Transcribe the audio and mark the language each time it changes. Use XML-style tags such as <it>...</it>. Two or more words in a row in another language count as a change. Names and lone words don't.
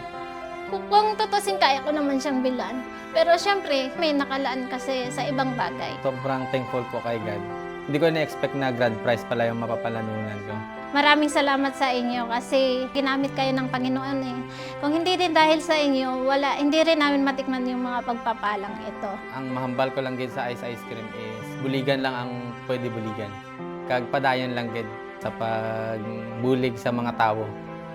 <tl>Kung tutusin, kaya ko naman siyang bilan. Pero syempre, may nakalaan kasi sa ibang bagay. Sobrang thankful po kay God. Hindi ko na-expect na</tl> <en>grand prize</en> <tl>pala yung mapapalanunan ko. Maraming salamat sa inyo kasi ginamit kayo ng Panginoon eh. Kung hindi din dahil sa inyo, hindi rin namin matikman yung mga pagpapalang ito.</tl> <hil>Ang mahambal ko lang gid sa</hil> <en>ice cream</en> <hil>is buligan lang ang pwede buligan. Kag padayon lang gid sa pagbulig sa mga tao.</hil>